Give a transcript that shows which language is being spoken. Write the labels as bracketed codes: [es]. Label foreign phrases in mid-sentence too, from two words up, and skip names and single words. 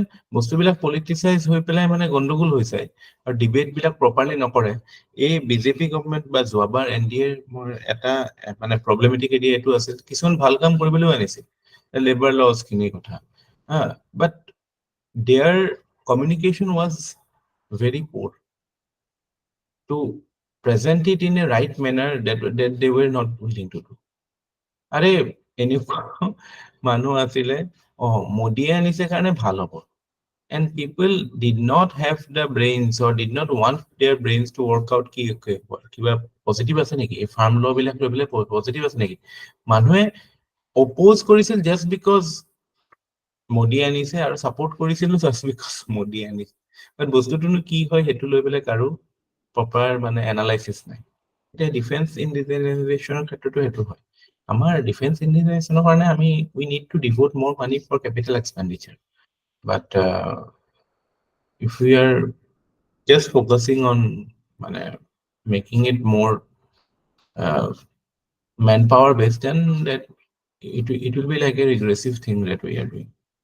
[as] বস্তুবিলাক পলিটিচাইজ হৈ পেলাই মানে গণ্ডগোল হৈ যায় আৰু ডিবেট বিলাক প্ৰপাৰলি নকৰে। এই বিজেপি গভৰ্ণমেণ্ট বা যোৱাবাৰ NDA মোৰ এটা মানে [en] problematic area [as] এইটো আছিল, কিছুমান ভাল কাম কৰিবলৈও আনিছিল, [en] labour laws [as] খিনিৰ কথা, [en] বাট their communication was very poor to present it in a right manner that they were not willing to do. [as] আরে এনেকুৱা মানুহ আছিলে, মোদীয়ে আনিছে কাৰণে ভাল হ'ব, [en] and people did not have the brains or did not want their brains to work out [as] কি কিবা পজিটিভ আছে নেকি, এই [en] farm law [as] বিলাক লৈ পেলাই পজিটিভ আছে নেকি? মানুহে অপ'জ কৰিছিল [en] just because [as] মোদী আনিছে আৰু ছাপোৰ্ট কৰিছিলো [en] just because [as] মোদী আনিছে। বাট বস্তুটোনো কি হয় সেইটো লৈ পেলাই কাৰো প্ৰপাৰ মানে এনালাইচিছ নাই। এতিয়া [en] defence indigenisation [as] ক্ষেত্ৰতো সেইটো হয়। [en] আমাৰ defence indigenisation কাৰণে we need to devote more money for capital expenditure. But if we are just focusing on making it more manpower based, then that it will be like a regressive thing that we are doing.